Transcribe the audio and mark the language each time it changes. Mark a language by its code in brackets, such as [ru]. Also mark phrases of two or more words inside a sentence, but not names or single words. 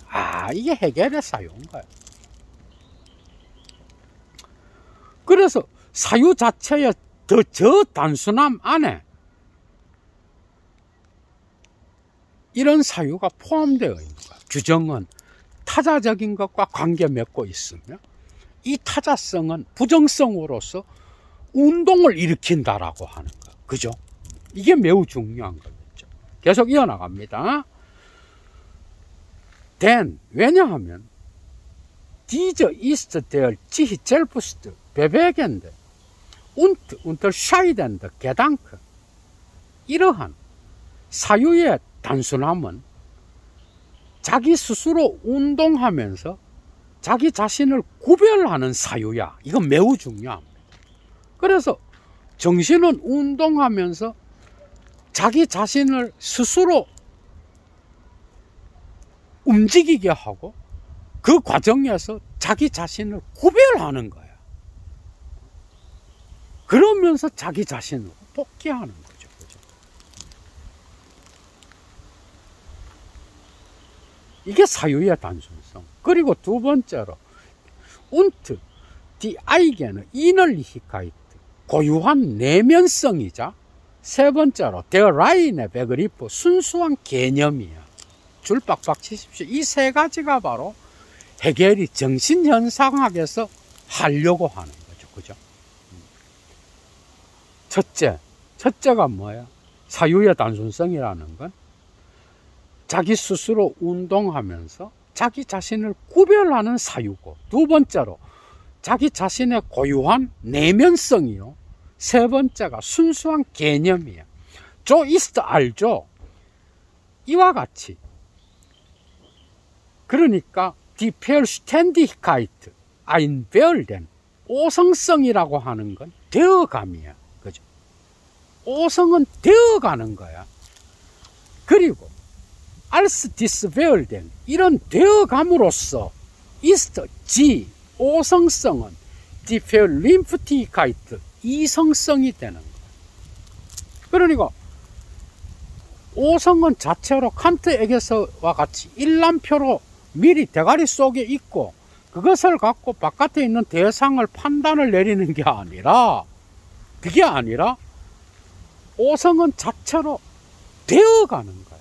[ko] 아, 이게 해겔의 사유인 거예요. 그래서 사유 자체의 저 단순함 안에 이런 사유가 포함되어 있는 거예요. 규정은 타자적인 것과 관계 맺고 있으며 이 타자성은 부정성으로서 운동을 일으킨다라고 하는 거. 그죠? 이게 매우 중요한 거겠죠. 계속 이어나갑니다. [de] Denn, 왜냐하면 diese ist der sich selbst bewegende und unterscheidende Gedanke. [ko] 이러한 사유의 단순함은 자기 스스로 운동하면서 자기 자신을 구별하는 사유야. 이건 매우 중요합니다. 그래서 정신은 운동하면서 자기 자신을 스스로 움직이게 하고 그 과정에서 자기 자신을 구별하는 거야. 그러면서 자기 자신으로 복귀하는 거죠. 그죠? 이게 사유의 단순성. 그리고 두 번째로 [de] und die eigene Innerlichkeit, [ko] 고유한 내면성이자 세 번째로 [de] der reine Begriff, [ko] 순수한 개념이야. 줄 빡빡 치십시오. 이 세 가지가 바로 해겔이 정신현상학에서 하려고 하는 거죠. 그죠? 첫째가 뭐야? 사유의 단순성이라는 건 자기 스스로 운동하면서 자기 자신을 구별하는 사유고, 두 번째로 자기 자신의 고유한 내면성이요, 세 번째가 순수한 개념이에요. [de] So ist [ko] 알죠? 이와 같이, 그러니까 [de] die Verständigkeit einwerden, [ko] 오성성이라고 하는 건 되어감이야. 그죠? 오성은 되어가는 거야. 그리고 [de] als dies werden, [ko] 이런 되어감으로써 [de] ist die, [ko] 오성성은 [de] die Vernünftigkeit, [ko] 이성성이 되는 거야. 그러니까 오성은 자체로 칸트에게서와 같이 일람표로 미리 대가리 속에 있고 그것을 갖고 바깥에 있는 대상을 판단을 내리는 게 아니라, 그게 아니라 오성은 자체로 되어가는 거야.